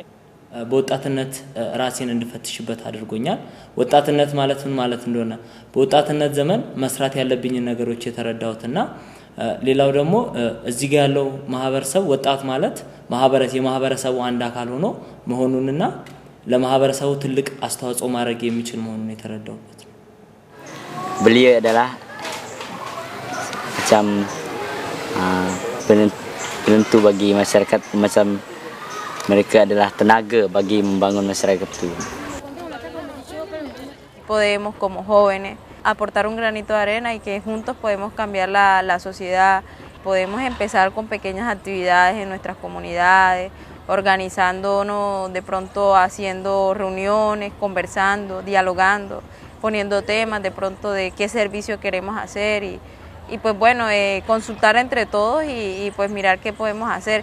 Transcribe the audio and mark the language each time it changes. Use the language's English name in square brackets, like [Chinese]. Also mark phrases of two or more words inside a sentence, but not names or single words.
[Amharic] በወጣትነት ራሴን እንድፈትሽበት አድርጎኛል። ወጣትነት ማለት ምን ማለት እንደሆነ በወጣትነት ዘመን መስራት ያለብኝ ነገሮች የተረዳሁትና ሌላው ደግሞ እዚህ ጋር ያለው ማህበረሰብ ወጣት ማለት የማህበረሰቡ አንድ አካል ሆኖ መሆኑንና ለማህበረሰቡ ትልቅ አስተዋጽኦ ማድረግ የሚችል መሆኑን የተረዳሁበት። [Malay] Beliau adalah macam penentu bagi masyarakat, macam mereka adalah tenaga bagi membangun masyarakat itu. [Spanish] Podemos como jóvenes aportar un granito de arena y que juntos podemos cambiar la sociedad. Podemos empezar con pequeñas actividades en nuestras comunidades, organizándonos de pronto haciendo reuniones, conversando, dialogando, poniendo temas de pronto de qué servicio queremos hacer y pues bueno, consultar entre todos y pues mirar qué podemos hacer.